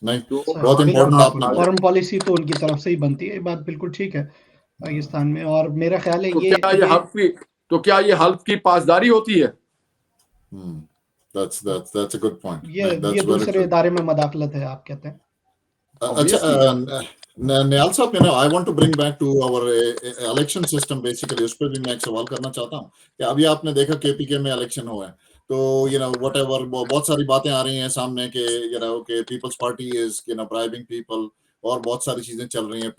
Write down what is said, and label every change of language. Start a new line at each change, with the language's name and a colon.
Urdu: Foreign policy تو ان کی طرف سے ہی بنتی ہے, یہ بات بالکل ٹھیک ہے پاکستان میں. اور میرا خیال ہے کیا یہ حلف کی پاسداری ہوتی ہے؟
English: That's a good point.
Urdu: یہ دوسرے ادارے میں مداخلت ہے آپ کہتے ہیں. اچھا نیال صاحب,
English: I want to bring back to our election system basically.
Urdu: اس پہ بھی میں ایک سوال کرنا چاہتا ہوں کہ ابھی آپ نے دیکھا KPK میں الیکشن ہوا ہے, تو وٹ ایور بہت ساری باتیں آ رہی ہیں سامنے کہ
English: Peoples Party is bribing people,
Urdu: اور بہت ساری چیزیں چل رہی ہیں.